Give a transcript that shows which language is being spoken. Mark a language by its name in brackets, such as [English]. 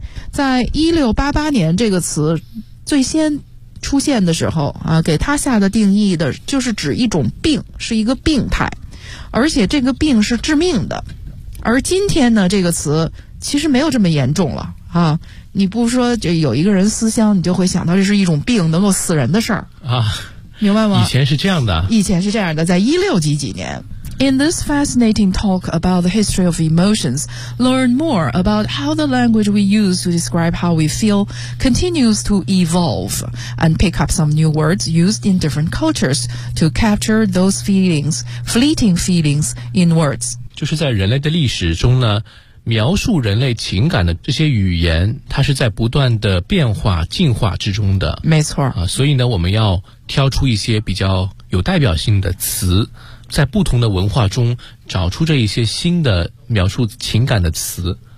[Chinese] 在1688年这个词最先出现的时候啊，给他下的定义的就是指一种病，是一个病态，而且这个病是致命的。而今天呢，这个词其实没有这么严重了啊。你不说就有一个人思乡，你就会想到这是一种病，能够死人的事儿啊，明白吗？以前是这样的，以前是这样的，在1688年。 [English] In this fascinating talk about the history of emotions, learn more about how the language we use to describe how we feel continues to evolve, and pick up some new words used in different cultures to capture those feelings, fleeting feelings, in words. [Chinese] 就是在人类的历史中呢，描述人类情感的这些语言，它是在不断的变化、进化之中的。没错。啊，所以呢，我们要挑出一些比较有代表性的词，在不同的文化中找出这一些新的描述情感的词，